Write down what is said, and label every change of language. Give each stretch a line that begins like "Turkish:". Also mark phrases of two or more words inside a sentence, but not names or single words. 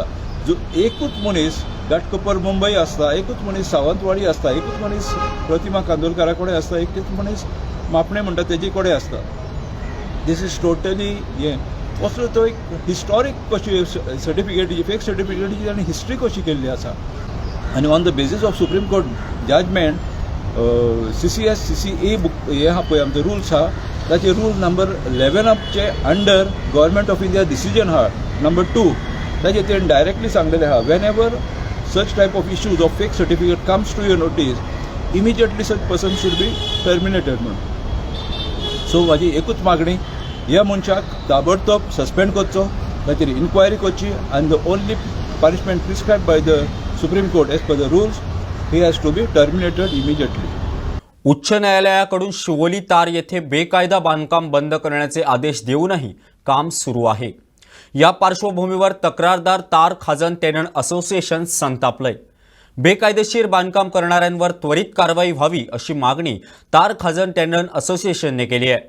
Konkani: जो एकूच मनीस घाटकोपर मुंबय आसता, एकूच मनीस सावंतवाडी आसता, एकूच मनीस प्रतिमा कांदोळकारा कडेन आसता, एकूच मनीस मापणे म्हणटा तेजे कडेन आसता.
English: This is totally
Konkani: हें असलो तो एक हिस्टॉरीक कशी सर्टिफिकेटीची
English: fake certificate
Konkani: आनी हिस्ट्री कशी केल्ली आसा.
English: आनी on the basis of Supreme Court judgment CCS CCA book
Konkani: हे आहा पळय आमचे रुल्स आहा ताचे
English: rule number 11 che under Government of India decision
Konkani: आहा नंबर 2 ताचे ते डायरेक्टली सांगलेले आहा
English: when ever such type of issues of fake certificate comes to your notice, immediately such person should be terminated म्हणून.
Konkani: सो म्हाजी एकूच मागणी ह्या मनशाक ताबडतोब सस्पेंड करचो, ताचेर इन्क्वायरी करची आनी
English: the only punishment prescribed by the Supreme Court as per the rules he has to be terminated immediately.
Marathi: उच्च न्यायालयाकडून शिवोली तार येथे बेकायदा बांधकाम बंद करण्याचे आदेश देऊनही काम सुरू आहे. या पार्श्वभूमीवर तक्रारदार तार खाजन टेनंट असोसिएशन संतापलंय. बेकायदेशीर बांधकाम करणाऱ्यांवर त्वरित कारवाई व्हावी अशी मागणी तार खाजन टेनंट असोसिएशनने केली आहे.